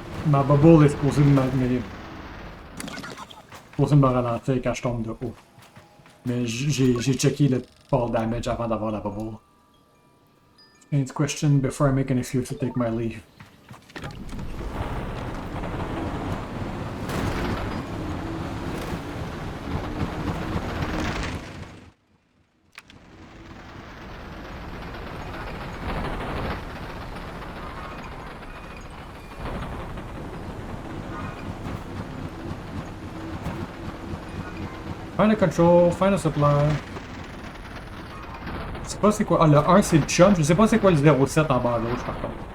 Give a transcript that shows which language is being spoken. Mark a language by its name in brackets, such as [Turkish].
[French] Ma bubble est supposée de me ralentir quand je tombe de haut. Mais j'ai checké le fall damage avant d'avoir la bubble. [English] Change question before I make an excuse to take my leave. Find a control, find a supply. [French] Je sais pas c'est quoi. Ah, le 1 c'est le jump. Je sais pas c'est quoi le 0,7 en bas à gauche par contre.